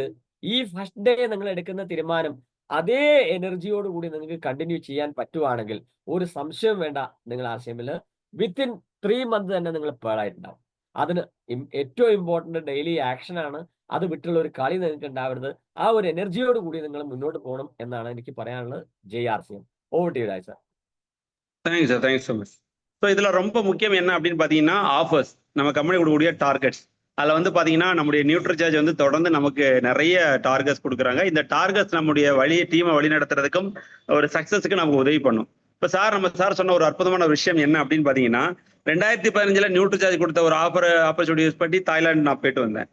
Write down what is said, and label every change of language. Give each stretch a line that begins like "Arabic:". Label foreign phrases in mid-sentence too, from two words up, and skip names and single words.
Malayalam: ഈ
English: first day
Malayalam: നിങ്ങൾ എടുക്കുന്ന തീരുമാനം അതേ എനർജിയോട് കൂടി നിങ്ങൾക്ക് കണ്ടിന്യൂ ചെയ്യാൻ പറ്റുവാണെങ്കിൽ ഒരു സംശയം വേണ്ട, നിങ്ങൾ RCMൽ
English: within 3 months
Malayalam: തന്നെ നിങ്ങൾ പേളായിട്ടുണ്ടാവും. അതിന് ഏറ്റവും
English: important daily action
Malayalam: ആണ്. അത് വിട്ടുള്ള ഒരു കളി നിങ്ങൾക്ക് ഉണ്ടാവരുത്. ആ ഒരു എനർജിയോട് കൂടി നിങ്ങൾ മുന്നോട്ട് പോകണം എന്നാണ് എനിക്ക് പറയാനുള്ളത്. ജയ് RCM.
English: over to you
Malayalam: രാജ് സാർ.
English: thanks sir, thanks so much.
Tamil: ஸோ இதில் ரொம்ப முக்கியம் என்ன அப்படின்னு பார்த்தீங்கன்னா ஆஃபர்ஸ், நம்ம கம்பெனி கொடுக்கக்கூடிய டார்கெட்ஸ். அதில் வந்து பார்த்தீங்கன்னா நம்முடைய நியூட்ரிசார்ஜ் வந்து தொடர்ந்து நமக்கு நிறைய டார்கெட்ஸ் கொடுக்குறாங்க. இந்த டார்கெட்ஸ் நம்முடைய டீமை வழி நடத்துறதுக்கும் ஒரு சக்ஸஸுக்கு நமக்கு உதவி பண்ணும். இப்போ நம்ம சார் சொன்ன ஒரு அற்புதமான விஷயம் என்ன அப்படின்னு பார்த்தீங்கன்னா 2015 நியூட்ரிசார்ஜ் கொடுத்த ஒரு
English: opportunity use
Tamil: பண்ணி தாய்லாந்து நான் போயிட்டு வந்தேன்.